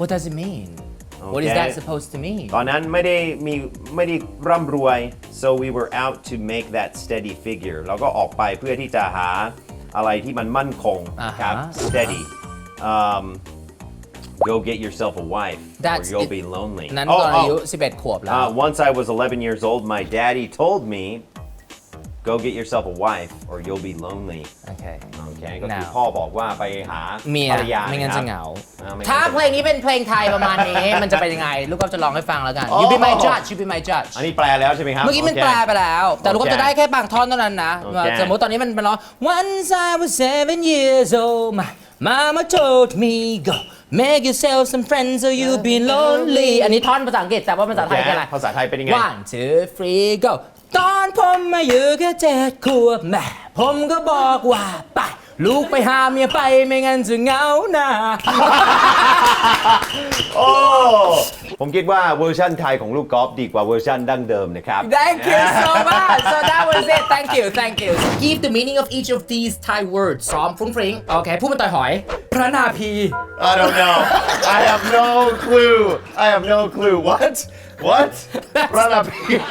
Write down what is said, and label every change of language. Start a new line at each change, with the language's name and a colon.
English: What does it mean What is that supposed to mean
Thai: ตอนนั้นไม่ได้ร่ำรวย
English: so we were out to make that steady figure
Thai: เราก็ออกไปเพื่อที่จะหาอะไรที่มันมั่นคงครับ
English: steady go get yourself a wife or you'll be lonely
Thai: นั้นตอนอายุ11ขวบแล้ว
English: once I was 11 years old my daddy told me go get yourself a wife or you'll be lonely
Thai: โอเค ก็คือพ่อบอกว่าไปหา เมีย ภรรยา ไม่งั้นจะเหงา ไม่ ถ้า งั้น เพลงนี้เป็นเพลงไทยประมาณนี้ มันจะเป็นยังไง ลูกก็จะลองให้ฟังแล้วกัน
English: You be my judge
Thai: You be my judge อันนี้แปลแล้วใช่ไหมครับ เมื่อกี้มันแปลไปแล้ว แต่ลูกก็จะได้แค่บางท่อนเท่านั้นนะ สมมติตอนนี้มันร้อง
English: Once I was 7 years old my mama told me go make yourself some friends or you'll be lonely
Thai: อันนี้ท่อนภาษาอังกฤษแต่ว่าภาษาไทยเป็นอะไร ภาษาไทยเป็นยังไง
English: One two three go
Thai: ตอนผมมาอยู่แค่7 ขวบแม่ผมก็บอกว่าไปลูกไปหาเมียไปไม่งั้นจะเหงาหน้า โอ้ผมคิดว่าเวอร์ชันไทยของลูกกอล์ฟดีกว่าเวอร์ชันดั้งเดิมนะครับ
English: Thank you so much so that was it thank you Give the meaning of each of these Thai words
Thai: ซ้อมฟรุ้งฟริ้งโอเคพูดเป็นต่อยหอยพระนาภี
English: I don't know I have no clue what พระนาภี